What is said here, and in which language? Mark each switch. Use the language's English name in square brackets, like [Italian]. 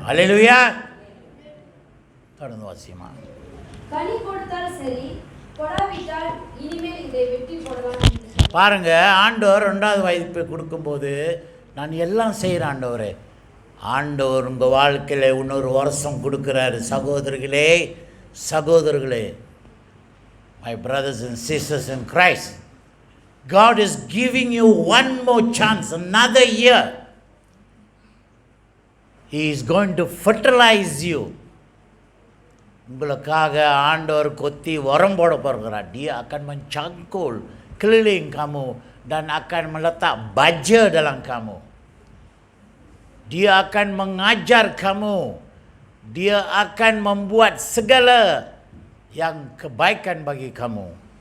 [Tamil] அல்லேலூயா. தொடர்ந்து வாசிமா. கனி கொடுத்தால் சரி, கொடாவிட்டால் இனிமேல் இதை வெட்டி போடலாம். பாருங்க, ஆண்டவர் 2வது வாய்ப்பு கொடுக்கும்போது நான் எல்லாம் செய்கிறேன் ஆண்டவரே, ஆண்டவர் உங்கள் வாழ்க்கையில் இன்னொரு வருஷம் கொடுக்குறாரு. சகோதரர்களே, சகோதரர்களே, [English] my brothers and sisters in Christ, God is giving you one more chance, another year. He is going to fertilize you. [Tamil] உங்களுக்காக ஆண்டவர் கொத்தி உரம் போட போகிறார். [Malay] Dia akan mencangkul keliling kamu dan akan meletak baja dalam kamu. Dia akan mengajar kamu. Dia akan membuat segala yang kebaikan bagi kamu.